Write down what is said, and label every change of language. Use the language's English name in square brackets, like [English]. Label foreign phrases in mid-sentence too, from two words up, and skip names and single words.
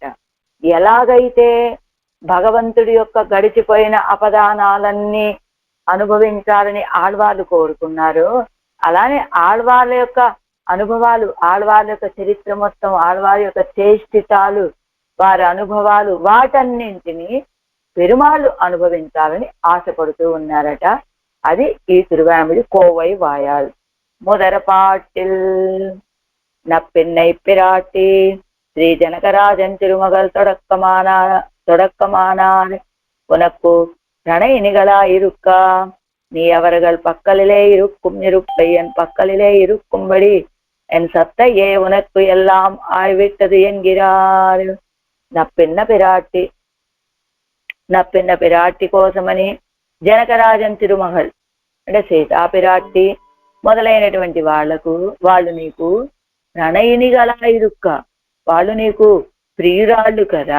[Telugu] ఎలాగైతే భగవంతుడి యొక్క గడిచిపోయిన అపదానాలన్నీ అనుభవించాలని ఆళ్వార్లు కోరుకున్నారో, అలానే ఆళ్వార్ల యొక్క అనుభవాలు, ఆళ్వార్ల యొక్క చరిత్ర మొత్తం, ఆళ్వారి యొక్క చేష్టితాలు, వారి అనుభవాలు, వాటన్నింటినీ పెరుమాళ్ళు అనుభవించాలని ఆశపడుతూ ఉన్నారట. అది ఈ తిరువాయమొഴി కోవై వాయాళ్. [Tamil] முதறபாட்டில் நப்பெண்ணை பிராட்டி ஸ்ரீ ஜனகராஜன் திருமகள் தொடக்கமானார் உனக்கு பிரணயினிகளாயிருக்கா, நீ அவர்கள் பக்கலிலே இருக்கும் இருப்பை என் பக்கலிலே இருக்கும்படி என் சத்தையே உனக்கு எல்லாம் ஆய்விட்டது என்கிறார். [Telugu] నప్పిన్న పిరాట్టి కోసమని జనకరాజన్ తిరుమగల్ అంటే సీతా పిరాట్టి మొదలైనటువంటి వాళ్ళు నీకు [Tamil] பிரணயினிகளா இருக்க, [Telugu] వాళ్ళు నీకు ప్రియురాళ్ళు కదా.